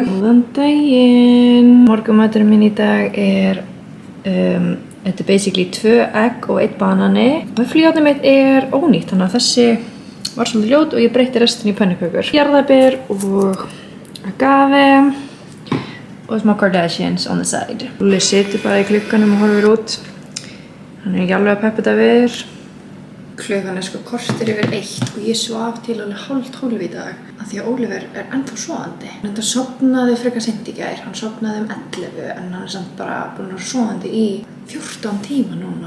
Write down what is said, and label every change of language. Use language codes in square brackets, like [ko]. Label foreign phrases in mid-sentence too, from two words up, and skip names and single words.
[is] Góðan daginn! Morgunmaturinn minn í dag er þetta er basically 2 egg og 1 banani. Vöfflujárnið mitt er ónýtt, þannig að þessi var svolítið ljót og ég breytti restin í pönnukökur. Jarðarber og agave og smá Kardashians [en] on the side. [is] Lúli situr bara í glugganum og horfir út. Hann er ekki alveg að peppa þetta við. Klukkan er sko korter yfir 1 og ég svaf til alveg 11:30 í dag af því að Oliver er ennþá sofandi. Hann sofnaði frekar seint í gær, hann sofnaði 11 en hann er samt bara búinn að vera sofandi í 14 tíma núna.